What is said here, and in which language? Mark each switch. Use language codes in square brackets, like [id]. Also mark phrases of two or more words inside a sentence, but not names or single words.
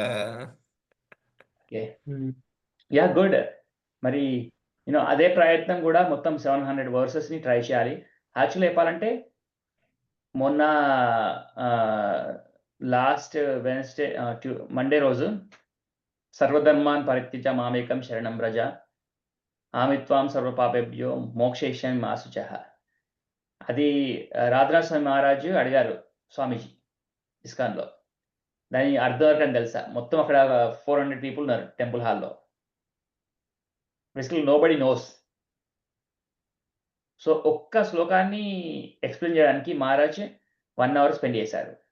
[te] ఓకే. హ్మ్. [en] Yeah! Good. [te] మరి అదే ప్రయత్నం గూడా మొత్తం 700 వర్సెస్‌ని ట్రై చేయాలి. యాక్చువల్‌గా చెప్పాలంటే మొన్న ఆహ్, [en] last Wednesday Monday [sa] రోజు సర్వధర్మాన్ పరిత్యజ్య మామేకం శరణం వ్రజ ఆమిత్వాం సర్వపాపేభ్యో మోక్షయిష్యామి మా శుచః. [te] అది రాధనాథ స్వామి మహారాజు అడిగారు స్వామీజీ ఇస్కాన్‌లో. దాని అర్థం వరకని తెలుసా? మొత్తం అక్కడ 400 పీపుల్ ఉన్నారు [en] temple hall. Basically nobody knows. [te] సో, ఒక్క శ్లోకాన్ని ఎక్స్‌ప్లెయిన్ చేయడానికి మహారాజ్ 1 [en] hour spend [te] చేశారు.